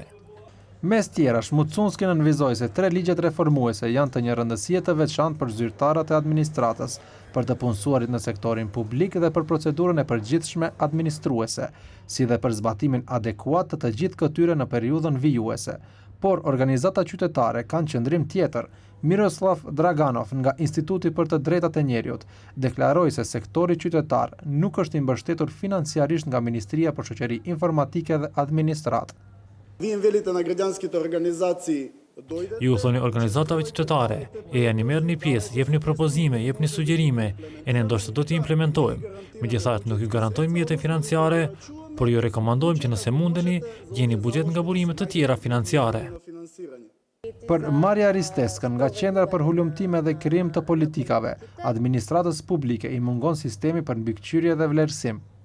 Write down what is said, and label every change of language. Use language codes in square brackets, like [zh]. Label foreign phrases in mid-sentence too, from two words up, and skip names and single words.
[sq] Mes tjerash, Mucunski nënvizoi se 3 ligjet reformuese janë të një rëndësie të veçantë për zyrtarët e administratës, për të punësuarit në sektorin publik dhe për procedurën e përgjithshme administruese, si dhe për zbatimin adekuat të gjithë këtyre në periudhën vijuese. Por organizata qytetare kanë qëndrim tjetër. Miroslav Draganov nga Instituti për të Drejtat e Njerëzit deklaroi se sektori qytetar nuk është i mbështetur financiarisht nga Ministria për Shoqëri Informatike dhe Administratë. [mk] Вие велите на граѓанските организации [sq] Ju thoni organizatave qytetare, jeni merrni pjesë, jepni propozime, jepni sugjerime, e ne ndoshta do t'i implementojmë. Megjithatë nuk ju garantojmë mjete financiare, por ju rekomandojmë që nëse mundeni, gjeni buxhet nga burime të tjera financiare. Për Marja Risteskën nga Qendra për Hulumtime dhe Krijim të Politikave, administratës publike i mungon sistemi për mbikëqyrje dhe vlerësim.